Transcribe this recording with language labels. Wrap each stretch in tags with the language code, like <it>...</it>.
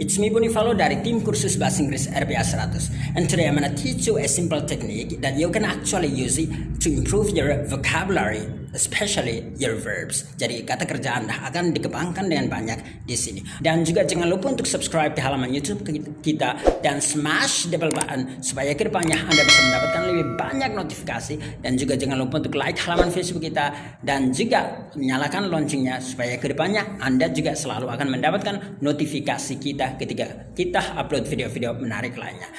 <en>It's me</en> <id>Bonifalo dari tim kursus bahasa Inggris RPA 100.</id> <en>And today I'm gonna teach you a simple technique that you can actually use it to improve your vocabulary, especially your verbs.</en> <id>Jadi kata kerja Anda akan dikembangkan dengan banyak di sini. Dan juga jangan lupa untuk subscribe di halaman YouTube kita dan</id> <en>smash the bell button</en> <id>supaya kedepannya Anda bisa mendapatkan lebih banyak notifikasi. Dan juga jangan lupa untuk like halaman Facebook kita dan juga nyalakan loncengnya supaya kedepannya Anda juga selalu akan mendapatkan notifikasi kita ketika kita upload video-video menarik lainnya.</id>